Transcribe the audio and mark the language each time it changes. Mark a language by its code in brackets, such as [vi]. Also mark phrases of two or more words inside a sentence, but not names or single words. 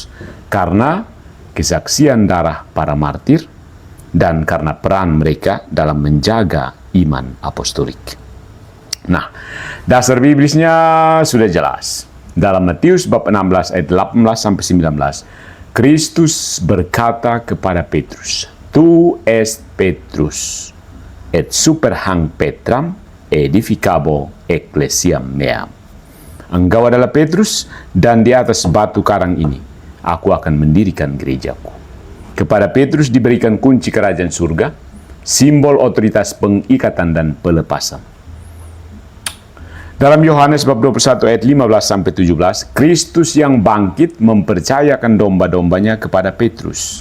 [id] Karena kesaksian darah para martir, dan karena peran mereka dalam menjaga iman apostolik. Nah, dasar biblisnya sudah jelas. Dalam Matius bab 16 ayat 18-19, Kristus berkata kepada Petrus, [la] "Tu est Petrus, et super hanc Petram edificabo ecclesiam meam." [id] Engkau adalah Petrus, dan di atas batu karang ini aku akan mendirikan gerejaku. Kepada Petrus diberikan kunci kerajaan surga, simbol otoritas pengikatan dan pelepasan. Dalam Yohanes bab 21 ayat 15-17, Kristus yang bangkit mempercayakan domba-dombanya kepada Petrus.